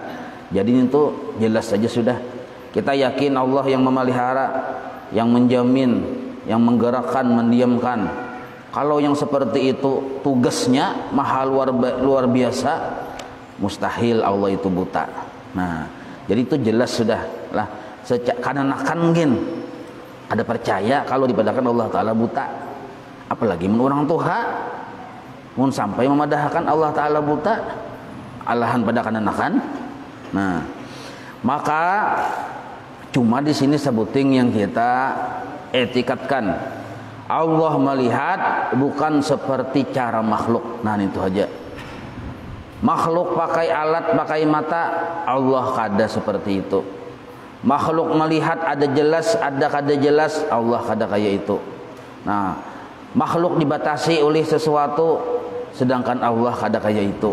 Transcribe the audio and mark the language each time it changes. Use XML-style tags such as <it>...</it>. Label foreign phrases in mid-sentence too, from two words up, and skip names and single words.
<id>Jadi itu jelas saja sudah. Kita yakin Allah yang memelihara, yang menjamin, yang menggerakkan, mendiamkan. Kalau yang seperti itu tugasnya mahal luar biasa, mustahil Allah itu buta. Nah, jadi itu jelas sudah lah. Karena mungkin ada percaya kalau dipadahkan Allah Ta'ala buta.</id> <bjn>Apalagi orang Tuhan mun sampai memadahkan Allah Ta'ala buta, alahan pada kananakan.</bjn> <id>Nah, maka cuma di sini sebuting yang kita etikatkan. Allah melihat bukan seperti cara makhluk. Nah itu aja. Makhluk pakai alat, pakai mata, Allah kada seperti itu. Makhluk melihat ada jelas, ada kada jelas, Allah kada kayak itu. Nah, makhluk dibatasi oleh sesuatu, sedangkan Allah kada kayak itu.</id>